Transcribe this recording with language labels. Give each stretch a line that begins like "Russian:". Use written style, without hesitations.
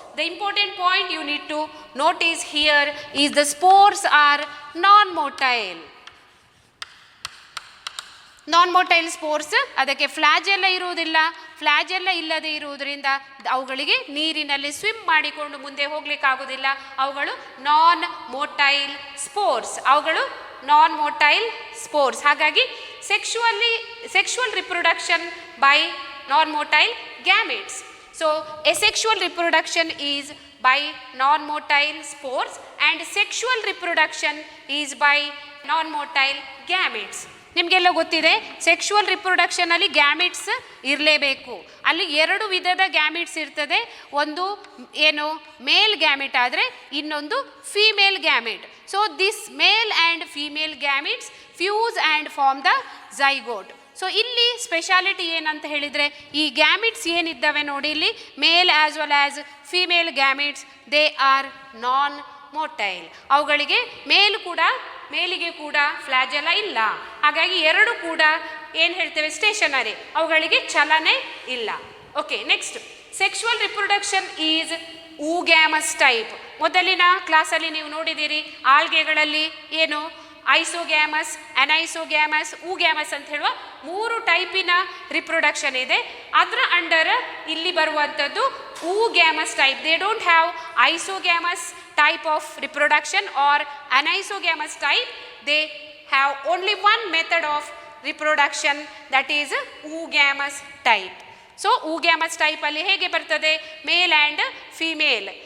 English: The important point you need to notice here is the spores are non-motile. Non-motile spores
Kannada: ಅದಕ್ಕೆ ಫ್ಲಾಜೆಲ್ಲ ಇರುವುದಿಲ್ಲ. ಫ್ಲಾಜೆಲ್ಲ ಇಲ್ಲದೆ ಇರುವುದರಿಂದ ಅವುಗಳಿಗೆ ನೀರಿನಲ್ಲಿ ಸ್ವಿಮ್ ಮಾಡಿಕೊಂಡು ಮುಂದೆ ಹೋಗ್ಲಿಕ್ಕಾಗೋದಿಲ್ಲ. ಅವುಗಳು ನಾನ್ ಮೋಟೈಲ್ ಸ್ಪೋರ್ಸ್. ಅವುಗಳು ನಾನ್ ಮೋಟೈಲ್ ಸ್ಪೋರ್ಸ್.
English: ಹಾಗಾಗಿ sexual reproduction by non motile gametes. So asexual reproduction is by non-motile spores and sexual reproduction is by non-motile gametes.
Kannada: ನಿಮಗೆಲ್ಲ ಗೊತ್ತಿದೆ ಸೆಕ್ಷುವಲ್ ರಿಪ್ರೊಡಕ್ಷನಲ್ಲಿ ಗ್ಯಾಮಿಟ್ಸ್ ಇರಲೇಬೇಕು. ಅಲ್ಲಿ 2 ವಿಧದ ಗ್ಯಾಮಿಟ್ಸ್ ಇರ್ತದೆ. ಒಂದು ಏನು ಮೇಲ್ ಗ್ಯಾಮಿಟ್ ಆದರೆ ಇನ್ನೊಂದು female gamete.
English: So this male and female gametes fuse and form the zygote.
Kannada: So ಇಲ್ಲಿ ಸ್ಪೆಷಾಲಿಟಿ ಏನಂತ ಹೇಳಿದರೆ ಈ ಗ್ಯಾಮಿಟ್ಸ್ ಏನಿದ್ದಾವೆ ನೋಡಿ ಇಲ್ಲಿ ಮೇಲ್ as well as female gametes
English: They are non motile.
Kannada: ಅವುಗಳಿಗೆ ಮೇಲಿಗೆ ಕೂಡ ಫ್ಲಾಜೆಲ್ಲ ಇಲ್ಲ. ಹಾಗಾಗಿ 2 ಕೂಡ ಏನು ಹೇಳ್ತೇವೆ ಸ್ಟೇಷನರಿ, ಅವುಗಳಿಗೆ ಚಲನೆ ಇಲ್ಲ.
English: Okay, next sexual reproduction is oogamous type.
Kannada: ಮೊದಲಿನ ಕ್ಲಾಸಲ್ಲಿ ನೀವು ನೋಡಿದ್ದೀರಿ ಆಲ್ಗೆಗಳಲ್ಲಿ ಏನು ಐಸೋಗ್ಯಾಮಸ್, ಅನೈಸೋಗ್ಯಾಮಸ್, ಊಗ್ಯಾಮಸ್ ಅಂತ ಹೇಳುವ 3 ಟೈಪಿನ ರಿಪ್ರೊಡಕ್ಷನ್ ಇದೆ. ಅದರ ಅಂಡರ್ ಇಲ್ಲಿ ಬರುವಂಥದ್ದು ಊಗ್ಯಾಮಸ್ type.
English: They don't have isogamous type of reproduction or anisogamous type. They have only one method of reproduction, that is oogamous type. So oogamous type
Kannada: alli hege bartade
English: male and female.